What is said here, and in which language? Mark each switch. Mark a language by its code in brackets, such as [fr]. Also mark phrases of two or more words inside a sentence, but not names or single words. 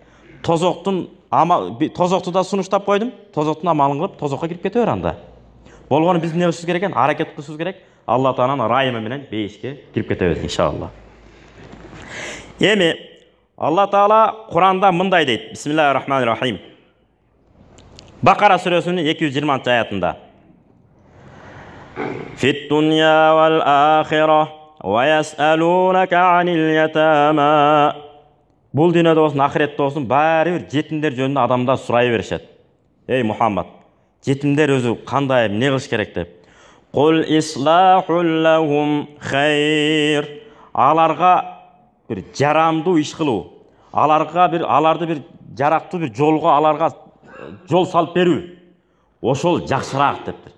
[ky] Тозокту да сунуштап койдум, тозоктун амалын кылып тозокко кирип кете бер анда. Болгону биз эмне кылышыбыз керек экен? Аракет кылышыбыз керек. Алла Тааланын райымы менен бейишке кирип кетебиз иншалла. Эми Алла Таала Куранда мындай дейт. [ar] بسم الله الرحمن الرحيم. [ky] Бакара сүрөсүнүн 220-аятында. [ar] في الدنيا والآخرة و يسألونك عن اليتامى. [ky] Бул дүйнөдө болсун, ахиретте болсун, баары бир жетимдер жөнүндө адамдар сурай беришет. Эй Мухаммад, жетимдер өзү кандай, эмне кылыш керек деп. [ar] قل إصلاح لهم خير. [ky] Аларга bir жарамдуу иш кылуу, аларды бир жарактуу бир жолго аларга жол салып берүү, ошол жакшыраак дептир.